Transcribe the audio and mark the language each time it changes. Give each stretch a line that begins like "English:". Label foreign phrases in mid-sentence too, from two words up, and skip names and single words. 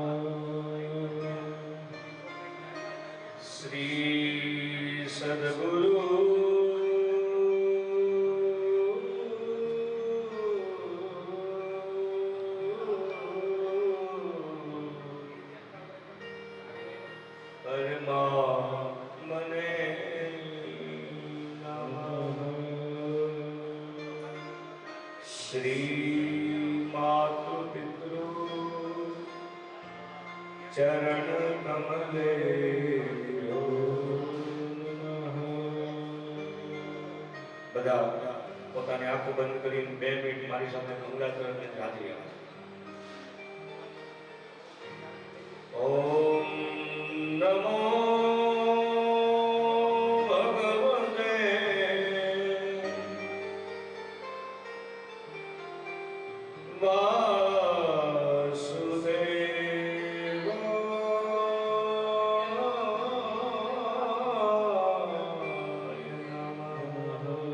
Sanskrit: श्री सद्गुरु मने नमः श्री मातु पितृ चरण कमले
Gujarati: બધા પોતાની આંખો બંધ કરીને 2 મિનિટ મારી સામે હુમલા કરીને હાજરી આપો.
Sanskrit: ઓમ નમો ભગવતે વાસુદેવાય નમઃ.